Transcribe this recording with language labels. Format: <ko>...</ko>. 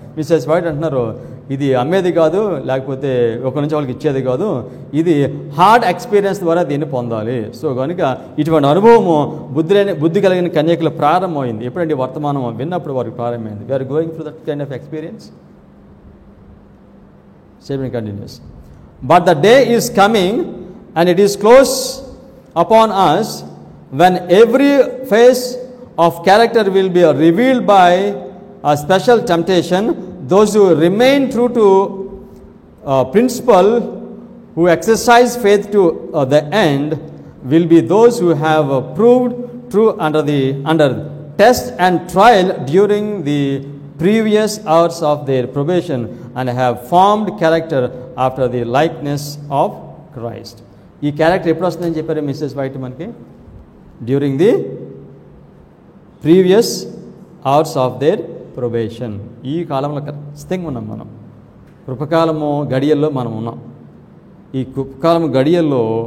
<te>Missus white అంటున్నారు, ఇది అమ్మేది కాదు, లేకపోతే ఒక నుంచి వాళ్ళకి ఇచ్చేది కాదు, ఇది హార్డ్ ఎక్స్పీరియన్స్ ద్వారా దీన్ని పొందాలి. సో కనుక ఇటువంటి అనుభవము బుద్ధి కలిగిన కన్యకులు ప్రారంభమైంది. ఎప్పుడంటే వర్తమానం విన్నప్పుడు వారికి ప్రారంభమైంది.</te> <en>We are going through that kind of experience. Statement continues. But the day is coming and it is close upon us when every phase of character will be revealed by a special temptation. Those who remain true to principle, who exercise faith to the end, will be those who have proved true under test and trial during the previous hours of their probation and have formed character after the likeness of Christ.</en> <te>ఈ character ఎప్పుడు వస్తుందని చెప్పారు missus white మనకి?</te> <en>During the previous hours of their probation.</en> <te>ఈ కాలంలో ఖచ్చితంగా ఉన్నాం మనం. కృపకాలము గడియల్లో మనం ఉన్నాం. ఈ కృపకాలము గడియల్లో</te>